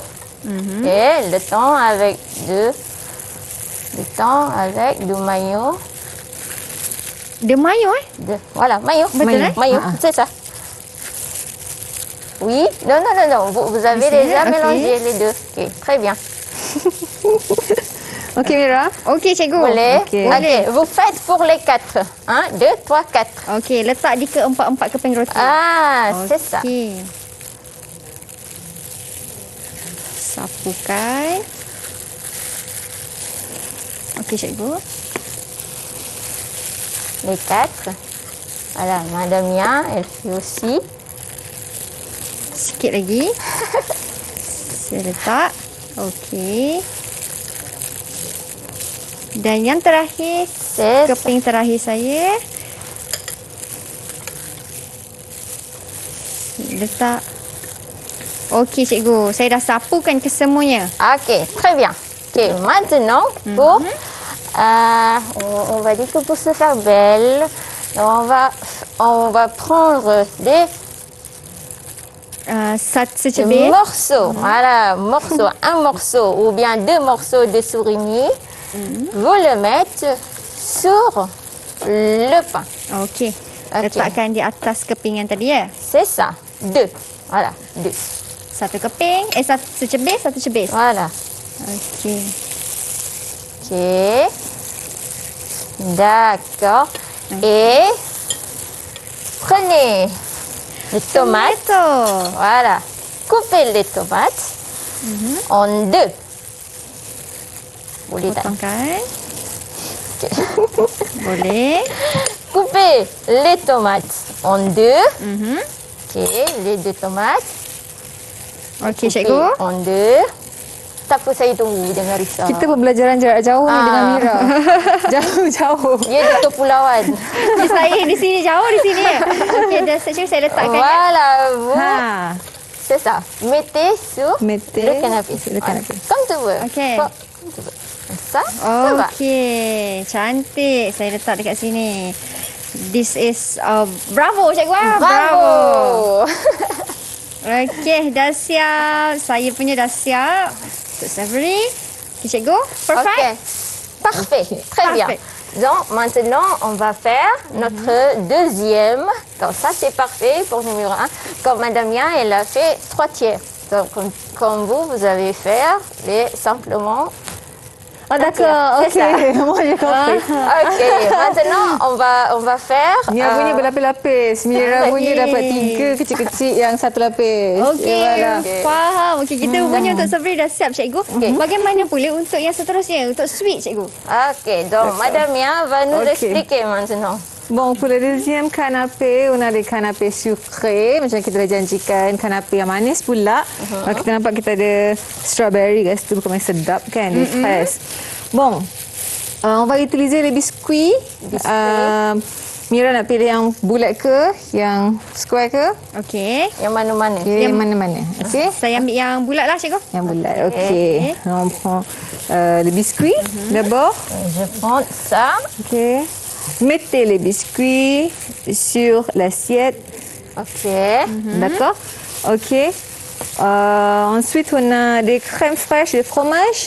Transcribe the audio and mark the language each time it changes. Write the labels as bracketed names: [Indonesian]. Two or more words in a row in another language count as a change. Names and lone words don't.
[French] Et le thon avec du mayo. [Malay] Dia mayo [French] Voilà, mayo. [Malay] Betul, eh? [French] Mayo, c'est ça. Oui, non. Vous avez c'est déjà ok. mélangé les deux. Ok, très bien. [Malay] Okey, Mira. Okey, cikgu. Boleh. Okey. [French] Ok, vous faites pour les 4. 1, 2, 3, 4. [Malay] Okey, letak di keempat-empat keping roti. [French] C'est ça. [Malay] Okey. Sapukan. Okey, cikgu. [French] Les 4. Voilà, Madame Mia, elle fait aussi. [Malay] Sikit lagi. Saya letak. Okey. Dan yang terakhir, [French] C'est [Malay] keping terakhir saya. Letak. Okey, cikgu. Saya dah sapukan kesemuanya. [French] Ok, très bien. Ok, maintenant, pour, on va dire que pour se faire belle, on va prendre des [Malay] Secebir. [French] morceaux. Voilà, un morceau ou bien 2 morceaux de surimi. Vous le mettez sur le pain. [Malay] Okey. Okey. Letakkan di atas keping yang tadi ya. [French] C'est ça. 2. Voilà, 2. [Malay] Satu keping, satu secebir, satu cebis. [French] Voilà. [Malay] Okey. [French] Ok. D'accord. Et prenez les tomates. [Malay] Tomato. [French] Voilà. Coupez les tomates en 2. [Malay] Boleh tak? Potongkan. Boleh. [French] Coupez les tomates en 2. Ok, les 2 tomates. [Malay] Okey, [French] Coupez [Malay] cikgu. [French] en 2. [Malay] Tak apa, saya tunggu, jangan risau. Kita pembelajaran jarak jauh ni dengan Ah. Mira. Jauh-jauh. Dia di kepulauan. Saya di sini, jauh di sini. Okey, dah cikgu saya letakkan ya. [French] Voilà, vous. Ha. C'est ça. Mettez sur Mettez le canapé. sur le canapé. Comme tu veux. Ok. Comme tu veux. Ça, ça va. [Malay] Okey, cantik. Saya letak dekat sini. [English] This is bravo cikgu. [French] Bravo. [Malay] Okey, dah siap. Saya punya dah siap. Untuk savory. Okey, cikgu. Perfect. [French] Ok. Parfait. Très bien. Parfait. Donc, maintenant, on va faire notre deuxième. Donc, ça, c'est parfait pour numéro 1. Comme Madame Mia, elle a fait 3 tiers. Donc, comme vous allez faire simplement. Ah, d'accord. C'est Okey. Moi, j'ai compris. Ok. Maintenant, on va faire. [Malay] Mira bunyi berlapis-lapis. Mira bunyi dapat 3 kecil-kecil yang 1 lapis. Okey, [French] Voilà. [Malay] faham. Okey, kita rupanya untuk savory dah siap cikgu. Bagaimana pula untuk yang seterusnya, untuk sweet cikgu? [French] Ok. Donc, Madame Mia va nous Ok. expliquer maintenant. Bon, pour le deuxième canapé, on a des canapés sucrés. [Malay] Macam kita dah janjikan, canapé yang manis pula. Kita nampak kita ada strawberry kat situ, bukan main sedap kan, [French] des fraises. Bon, on va utiliser les biscuits. [Malay] Mira nak pilih yang bulat ke, yang square ke? Okey. Yang mana-mana. Okay, yang mana-mana. Okey. Saya ambil yang bulat lah cikgu. Yang bulat, okey. [French] On prend les biscuits d'abord. Je prends ça. Ok. Mettez les biscuits sur l'assiette. Ok. D'accord. Ok. Ensuite, on a des crèmes fraîches, des fromages.